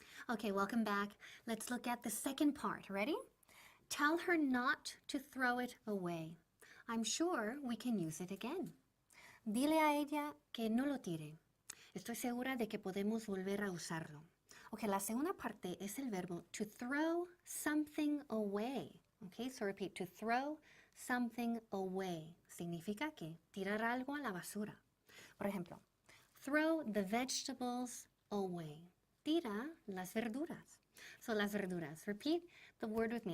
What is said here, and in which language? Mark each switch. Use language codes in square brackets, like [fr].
[en] Okay, welcome back. Let's look at the second part. Ready? Tell her not to throw it away. I'm sure we can use it again. [es] Dile a ella que no lo tire. Estoy segura de que podemos volver a usarlo. Ok, la segunda parte es el verbo [en] to throw something away. Ok, so repeat, to throw something away. [es] Significa que tirar algo a la basura. Por ejemplo, [en] throw the vegetables away. [es] Tira las verduras. [en] So [es] las verduras. [en] Repeat the word with me.